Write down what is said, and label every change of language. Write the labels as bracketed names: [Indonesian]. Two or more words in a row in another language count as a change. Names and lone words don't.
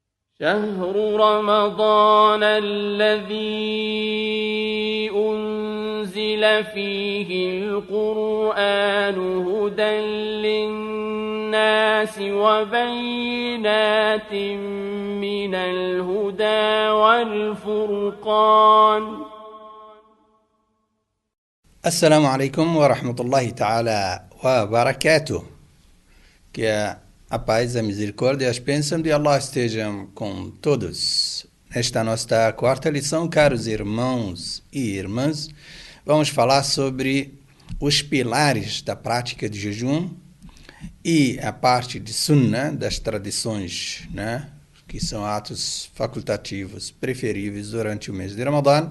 [Arabic] شهر رمضان الذي أنزل فيه القرآن هدى للناس وبينات من الهدى والفرقان. السلام عليكم ورحمة الله تعالى وبركاته. [Portuguese] Que a paz e a misericórdia e as bênçãos de Allah estejam com todos. Nesta nossa quarta lição, caros irmãos e irmãs, vamos falar sobre os pilares da prática de jejum e a parte de sunnah, das tradições, né, que são atos facultativos preferíveis durante o mês de Ramadã.